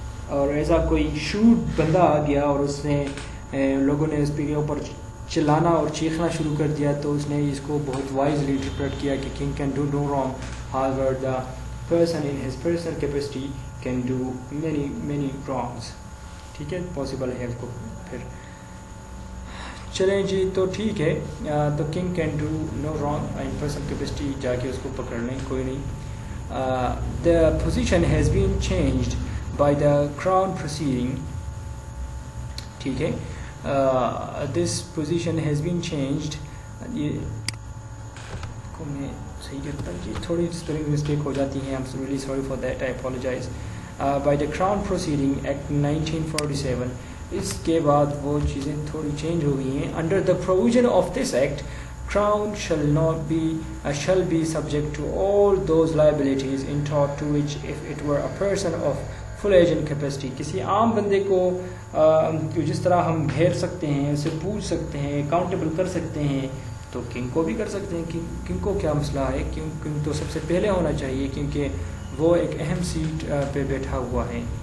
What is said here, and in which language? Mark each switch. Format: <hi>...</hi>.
<ur>اور ایسا کوئی شوٹ بندہ آ گیا اور اس نے لوگوں نے اس کے اوپر چلانا اور چیخنا شروع کر دیا، تو اس نے اس کو بہت وائزلی انٹرپریٹ کیا کہ</ur> <en>King can do no wrong, however the person in his personal capacity can do many wrongs.</en> <ur>ٹھیک ہے، پاسبل ہے اس کو. پھر چلیں جی، تو ٹھیک ہے، تو</ur> <en>king can do no wrong in personal capacity,</en> <ur>جا کے اس کو پکڑ لیں، کوئی نہیں.</ur> <en>the position has been changed by the crown proceeding.</en> <ur>ٹھیک ہے،</ur> <en>this position has been changed.</en> <ur>یہ کو میں صحیح کرتا ہوں جی، تھوڑی اسپیلنگ مسٹیک ہو جاتی ہیں.</ur> <en>I'm really sorry for that, I apologize. by the crown proceeding act 1947.</en> <ur>اس کے بعد وہ چیزیں تھوڑی چینج ہو گئی ہیں.</ur> <en>under the provision of this act crown shall be subject to all those liabilities in tort to which if it were a person of full age and capacity.</en> <ur>کسی عام بندے کو جس طرح ہم گھیر سکتے ہیں، اسے پوچھ سکتے ہیں، اکاؤنٹیبل کر سکتے ہیں، تو کنگ کو بھی کر سکتے ہیں. کنگ کو کیا مسئلہ ہے؟ کنگ تو سب سے پہلے ہونا چاہیے، کیونکہ وہ ایک اہم سیٹ پہ بیٹھا ہوا ہے.</ur>